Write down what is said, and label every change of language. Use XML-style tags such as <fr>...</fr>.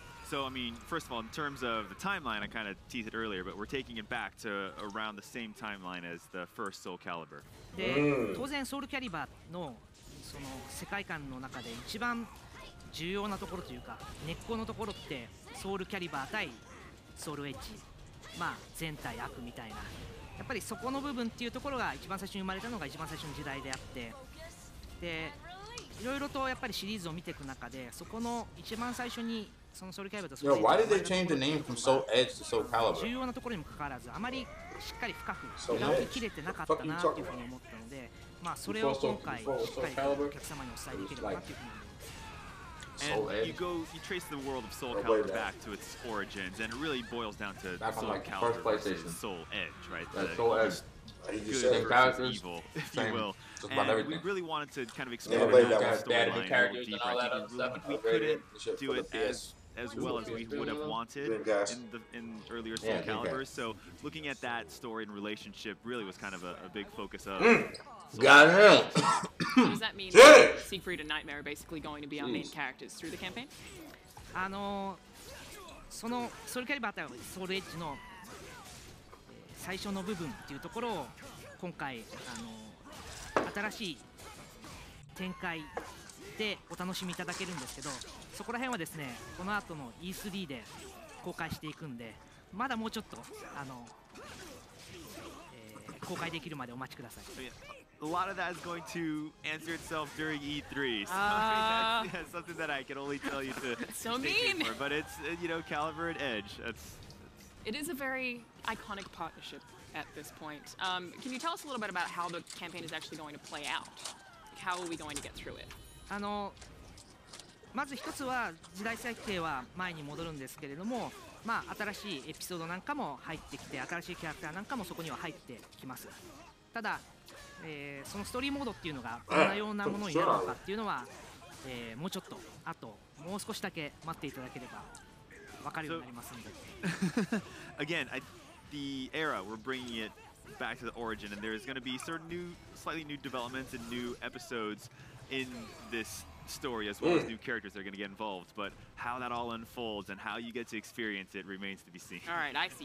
<en>So, I mean, first of all, in terms of the timeline, I kind of teased it earlier, but we're taking it back to around the same timeline as the first Soul Calibur.</en> <ja>で、当然ソウルキャリバーのその世界観の中で一番重要なところというか根っこのところってソウルキャリバー対ソウルエッジ、まあ全体悪みたいな、やっぱりそこの部分っていうところが一番最初に生まれたのが一番最初の時代であって、でいろいろとやっぱりシリーズを見ていく中で、そこの一番最初にそのソウルキャリバーと</ja> <en>Yo, why did they change the name from Soul Edge to Soul Calibur?</en> <ja>重要なところにもかかわらず、あまりしっかり深く描ききれてなかったなというふうに思ったので、まあそれを今回しっかりとお客様にお伝えできればなというふうに思います。</ja> <en>And you trace the world of Soul Calibur back to its origins, and it really boils down to Soul Calibur versus Soul Edge, right? Soul Edge. Good versus evil, if you will. And we really wanted to kind of explore that storyline a little deeper. I think we couldn't do it as well as we would have wanted in earlier Soul Calibur. So looking at that story and relationship really was kind of a big focus of. Got him. So does that mean that Siegfried and Nightmare are basically going to be our main characters through the campaign?</en> <ja>そのソウルキャリバーとソウルエッジの最初の部分っていうところを今回新しい展開でお楽しみいただけるんですけど、そこら辺はですねこの後の E3 で公開していくんで、まだもうちょっと公開できるまでお待ちください。</ja> <en>A lot of that is going to answer itself during E3. So that's something that I can only tell you to so stay tuned for. But it's Calibur and Edge. It is a very iconic partnership at this point. Can you tell us a little bit about how the campaign is actually going to play out? How are we going to get through it?</en> <ja>まず一つは時代設定は前に戻るんですけれども、まあ新しいエピソードなんかも入ってきて、新しいキャラクターなんかもそこには入ってきます。ただ、そのストーリーモードっていうのがどんなようなものになるのかっていうのは、もうちょっとあともう少しだけ待っていただければ分かるようになりますので。</ja> <en>Again, the era, we're bringing it back to the origin, and there's going to be certain slightly new developments and new episodes in this story, as well as new characters that are going to get involved. But how that all unfolds and how you get to experience it remains to be seen. All right, I see.</en>